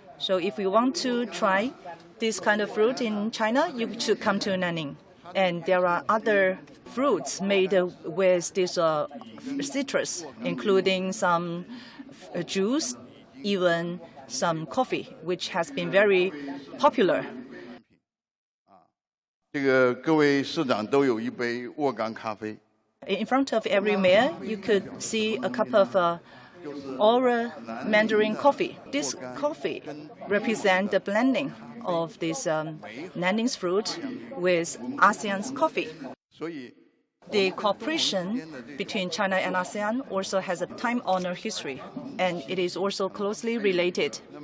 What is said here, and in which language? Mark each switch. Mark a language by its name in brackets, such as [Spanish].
[English] So if you want to try this kind of fruit in China, you should come to Nanning. And there are other fruits made with this citrus, including some juice, even some coffee, which has been very popular. [Chinese] 这个各位市长都有一杯沃冈咖啡。 [English] In front of every mayor, you could see a cup of Aura mandarin coffee. This coffee represents the blending of this Nanning's fruit with ASEAN's coffee. [Chinese] 所以 [English] The cooperation between China and ASEAN also has a time-honored history, and it is also closely related.